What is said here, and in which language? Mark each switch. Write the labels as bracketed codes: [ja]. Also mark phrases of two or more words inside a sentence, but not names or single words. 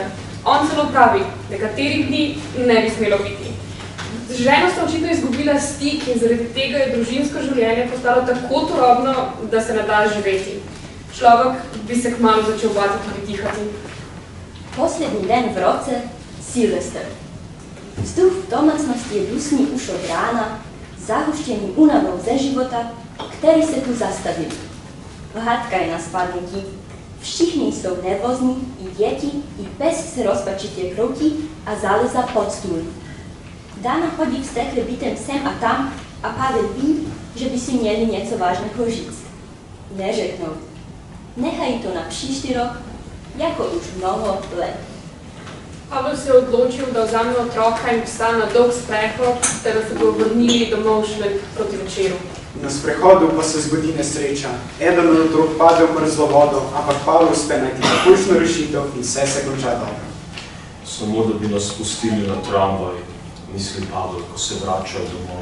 [sl] On celo pravi, nekaterih dni ne bi smelo biti. Žena sta očitno izgubila stik in zaradi tega je družinsko življenje postalo tako turobno, da se ne da živeti. Človek bi se kmalu začel bati tudi dihati. [cs] Poslednji den v roce, Silvester. Vzduch w domácnosti je dusný už od rána, zahuštěný únavou ze života, který se tu zastavil. Hádka je na spádníky. Všichni jsou nervózní, i děti, i pes se rozpačitě kroutí a zaleza pod stůl. Dana chodí vstekle bytem sem a tam a Pavel ví, že by si měli něco vážného říct. Neřeknou. Nechají to na příští rok, jako už mnoho let. [sl] Pavel se je odločil, da vzame otroka in psa na dolg sprehod, ter da se bo vrnili domov šele proti večeru. Na sprehodu pa se zgodi nesreča. Eden od otrok pade v mrzlo vodo, ampak Pavel uspe najti takojšnjo rešitev in vse se konča dobro. Samo da bi nas spustili na tramvaj, misli Pavel, ko se vračajo domov.